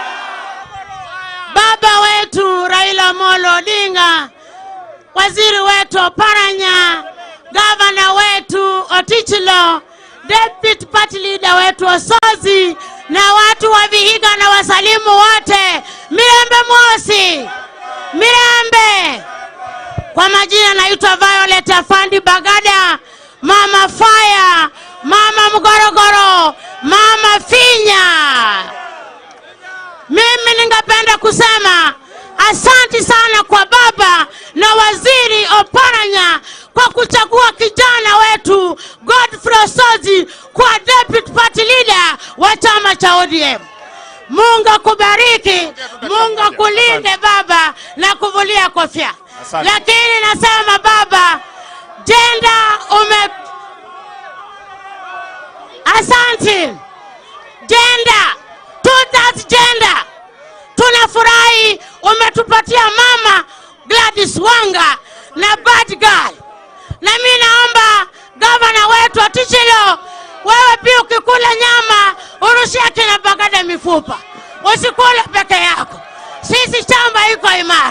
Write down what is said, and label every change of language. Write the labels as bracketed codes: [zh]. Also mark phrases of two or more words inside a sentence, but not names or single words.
[sw] Baba wetu Raila Amolo Odinga, waziri wetu Oparanya, gavana wetu Otichilo, [en] deputy party leader [sw] wetu Osotsi, na watu wa Vihiga na wasalimu wote. [luy] Mirembe Mosi! Mirembe! [sw] Kwa majina naitwa Violet Afandi Bagada, Mama Fire, Mama Mgorogoro, Mama Finya. Mimi ningependa kusema asante sana kwa baba na waziri Oparanya kwa kuchagua kijana wetu Godfrey Osotsi kwa [en] deputy party leader [sw] wa chama cha ODM. Mungu akubariki, Mungu akulinde baba na kuvulia kofia. Lakini nasema baba, gender asante. [en] Gender, two-thirds gender. [sw] Tunafurahi umetupatia mama Gladys Wanga na [en] bad girl. [sw] Na mimi naomba gavana wetu Otichilo, wewe pia ukikula nyama urushia kina Bagada mifupa. Usikule peke yako. Sisi chamba iko imara.